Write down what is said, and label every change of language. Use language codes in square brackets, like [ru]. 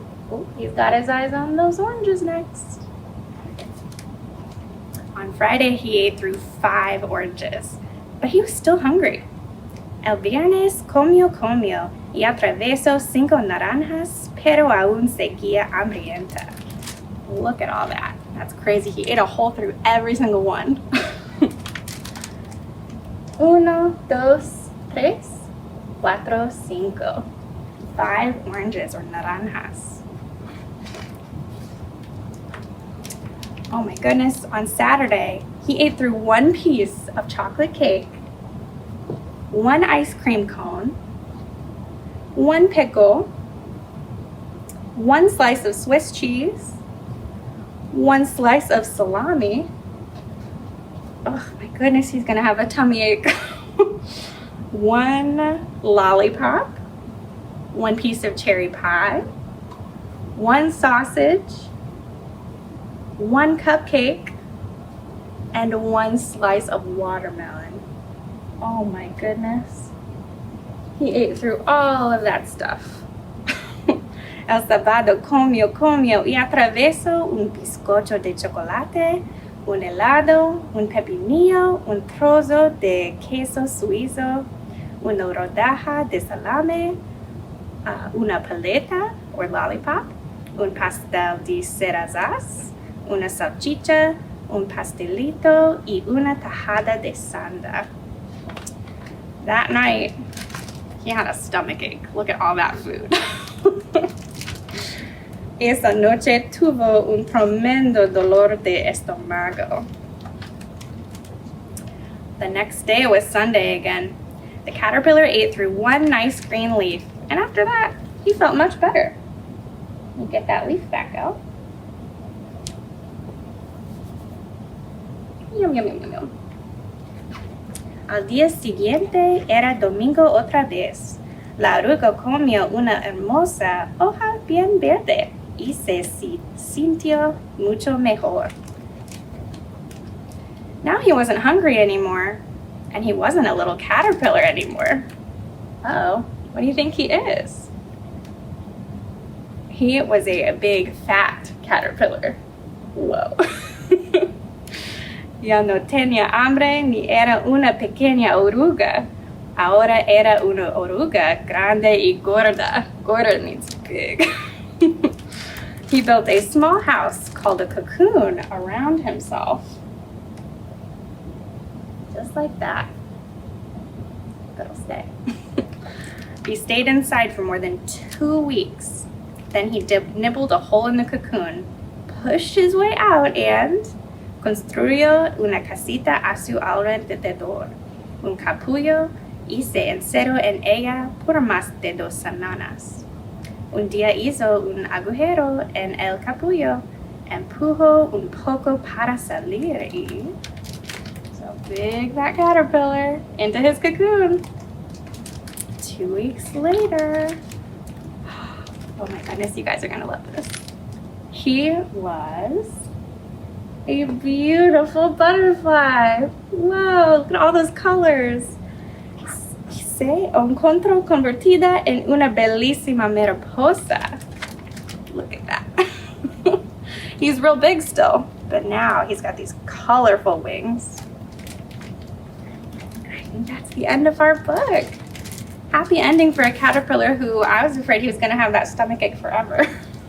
[en] Oh, he's got his eyes on those oranges next. On Friday, he ate through 5 oranges, but he was still hungry. [es] El viernes comió y atravesó 5 naranjas, pero aún seguía hambrienta. [en] Look at all that. That's crazy. He ate a hole through every single one. 1, 2, 3, 4, 5. 5 oranges or naranjas. Oh my goodness, on Saturday, he ate through 1 piece of chocolate cake, 1 ice cream cone, 1 pickle, 1 slice of Swiss cheese, 1 slice of salami. Oh my goodness, he's gonna have a tummy ache. 1 lollipop, 1 piece of cherry pie, 1 sausage, 1 cupcake, and 1 slice of watermelon. Oh my goodness. He ate through all of that stuff. [es] El sábado comió y atravesó un bizcocho de chocolate, un helado, un pepinillo, un trozo de queso suizo, una rodaja de salame, una paleta [en] or lollipop, [es] un pastel de cerezas, una salchicha, un pastelito y una tajada de sanda. [en] That night, he had a stomach ache. Look at all that food. [es] Esa noche tuvo un tremendo dolor de estómago. [en] The next day was Sunday again. The caterpillar ate through 1 nice green leaf, and after that, he felt much better. You get that leaf back out. Yum, yum, yum, yum, yum. [es] Al día siguiente era domingo otra vez. La oruga comió una hermosa hoja bien verde y se sintió mucho mejor. [en] Now he wasn't hungry anymore, and he wasn't a little caterpillar anymore. Uh-oh, what do you think he is? He was a big, fat caterpillar. Whoa. [es] Ya no tenía hambre ni era una pequeña oruga. Ahora era una oruga grande y gorda. [en] Gorda means big. He built a small house called a cocoon around himself. Just like that. But it'll stay. He stayed inside for more than 2 weeks. Then he nibbled a hole in the cocoon, pushed his way out, and [es] construyó una casita a su alrededor, un capullo, y se encerró en ella por más de 2 semanas. Un día hizo un agujero en el capullo, empujó un poco para salir y... [en] So big that caterpillar into his cocoon. 2 weeks later... Oh my goodness, you guys are gonna love this. He was a beautiful butterfly. Whoa, look at all those colors. [es] Se encontró convertida en una bellísima mariposa. [en] Look at that. He's real big still, but now he's got these colorful wings. I think that's the end of our book. Happy ending for a caterpillar who I was afraid he was gonna have that stomachache forever.